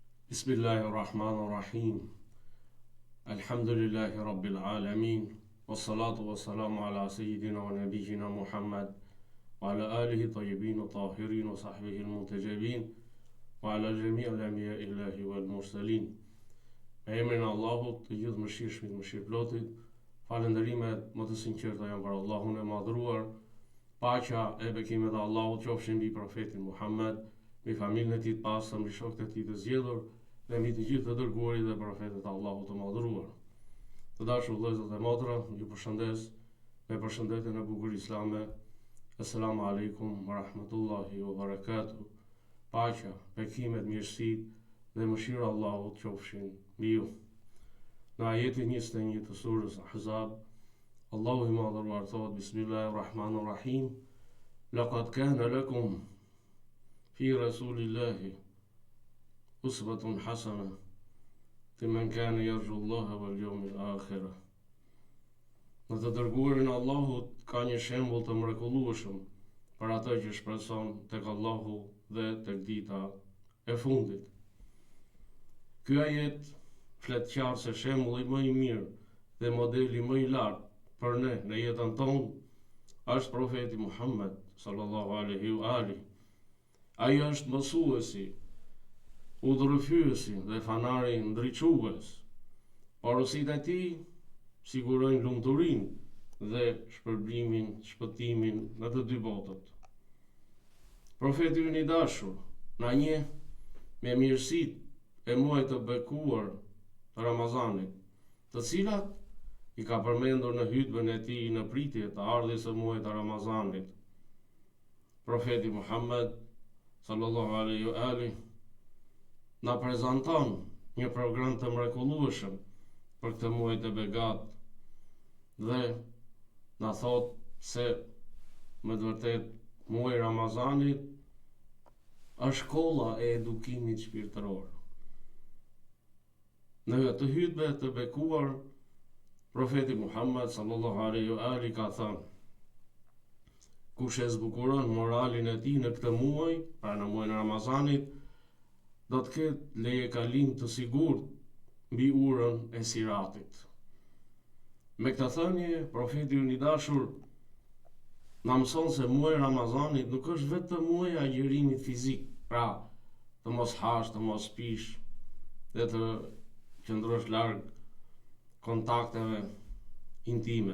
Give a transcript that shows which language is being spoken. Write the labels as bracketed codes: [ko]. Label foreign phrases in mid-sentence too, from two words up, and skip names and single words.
[ar] بسم الله الرحمن الرحيم. الحمد لله رب العالمين. والصلاة والسلام على سيدنا و نبينا محمد و على آله الطيبين و الطاهرين و صحبه المنتجبين و على جميع الأنبياء الله و المرسلين. [sq] Me emrin e Allahut, të gjithë mëshirshmit, mëshirëplotit, falënderimet më të sinqerta janë për Allahun e madhruar. Paqja e bekimet e Allahut qofshin mbi profetin Muhammed, mbi familjen e tij të pastër, mbi shokët e tij të zgjedhur dhe mbi të gjithë të dërguarit dhe profetët e Allahut të madhruar. Të dashur vëllezër dhe motra, ju përshëndes me përshëndetjen e bukur islame. [ar] السلام عليكم و رحمة الله و بركاته. [sq] Paqja, bekimet, mirësitë dhe mëshira e Allahut qofshin mbi ju. Në ajetin 21 të surës Ahzab, Allahu i madhruar thot: Bismillahirrahmanirrahim. [ar] لقد كان لكم في رسول الله أسوة حسنة لمن كان يرجو الله و اليوم الآخر. [sq] Në të dërguarin e Allahut ka një shembull të mrekullueshëm për atë që shpreson tek Allahu dhe tek dita e fundit. Ky ajet flet qartë se shembulli më i mirë dhe modeli më i lartë për ne në jetën tonë është profeti Muhammed [ar] صلى الله عليه و آله. [sq] Ai është mësuesi, udhërfyesi dhe fanari ndriçues. Porositë e tij sigurojnë lumturinë dhe shpëtimin në të dy botët. Profeti i dashur na njeh me mirësitë e muajit të bekuar të Ramazanit, të cilat i ka përmendur në hutbën e tij në pritje të ardhjes së muajit të Ramazanit. Profeti Muhammed [ar] صلى الله عليه و آله [sq] na prezanton një program të mrekullueshëm për këtë muaj të begat dhe na thot se me të vërtet muaji i Ramazanit është shkolla e edukimit shpirtëror. Në të hutbe të bekuar, profeti Muhammed [ar] صلى الله عليه و آله [sq] ka thënë: kush e zbukuron moralin e tij në këtë muaj, pra në muajin e Ramazanit, do të ketë leje kalim të sigurt mbi urën e siratit. Me këtë thënie, profeti i dashur na mëson se muaji i Ramazanit nuk është vetëm muaji i agjerimit fizik, pra të mos hash, të mos pish dhe të qëndrosh larg kontakteve intime.